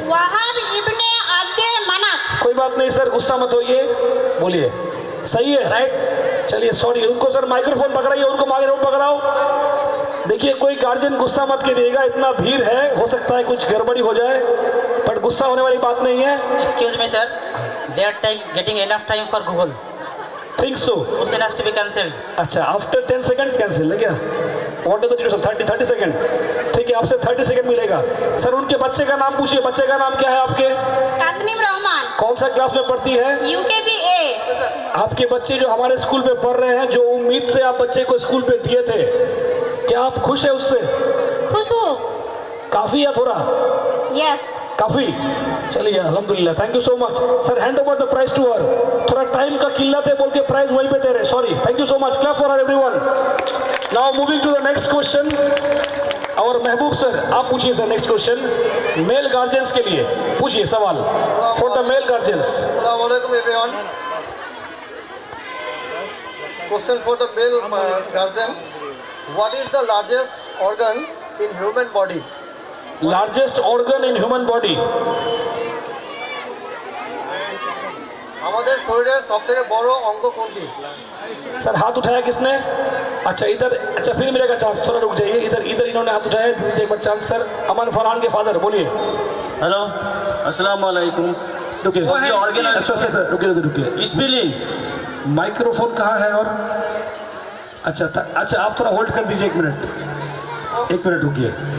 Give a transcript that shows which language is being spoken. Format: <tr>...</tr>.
<hi>वहाब इब्ने अब्दे मनाफ। कोई बात नहीं सर, गुस्सा मत होइए, बोलिए। सही है, राइट। चलिए सॉरी, उनको सर माइक्रोफोन पकड़ाइए, उनको माइक्रोफोन पकड़ाओ। देखिए कोई गार्जियन गुस्सा मत कीजिएगा, इतना भीड़ है, हो सकता है कुछ गड़बड़ी हो जाए, पर गुस्सा होने वाली बात नहीं है।</hi> <en>Excuse me, sir. They are getting enough time for Google. Think so? Question has to be cancelled.</en> <hi>अच्छा, आफ्टर 10 सेकंड कैंसिल है क्या?</hi> <en>What is the duration? 30 second.</en> <hi>ठीक है, आपसे 30 सेकंड मिलेगा। सर उनके बच्चे का नाम पूछिए। बच्चे का नाम क्या है आपके? तस्नीम रहमान। कौन सा क्लास में पढ़ती है?</hi> <en>UKG A।</en> <hi>आपके बच्चे जो हमारे स्कूल में पढ़ रहे हैं, जो उम्मीद से आप बच्चे को स्कूल पे दिए थे, क्या आप खुश है उससे? खुश हूँ। काफी या थोड़ा?</hi> <en>Yes.</en> <hi>काफी। चलिए अल्हम्दुलिल्लाह,</hi> <en>Thank you so much sir. Hand over the prize to her.</en> <hi>थोड़ा टाइम का किल्लत है बोल के प्राइज वहीं पे दे रहे, sorry.</hi> <en>Thank you so much, clap for everyone. Now moving to the next question.</en> <hi>और महबूब सर आप पूछिए sir next question. Mail guardians के लिए पूछिए सवाल,</hi> <en>For the male guardians. अस्सलाम वालेकुम everyone. Question for the male guardian. What is the largest organ in human body? Largest organ in human body.</en> <bn>আমাদের শরীরের সবথেকে বড় অঙ্গ কোনটি?</bn> <hi>सर हाथ उठाया किसने? अच्छा इधर, अच्छा फिर मिलेगा चांस, थोड़ा रुक जाइए। इधर इधर इन्होंने हाथ उठाया, दीजिए एक बार चांस। सर अमन फरहान के फादर, बोलिए। हेलो, अस्सलाम वालेकुम। रुकिए सर, रुकिए। स्पेलिंग। माइक्रोफोन कहाँ है? और अच्छा आप थोड़ा होल्ड कर दीजिए, एक मिनट रुकिए।</hi>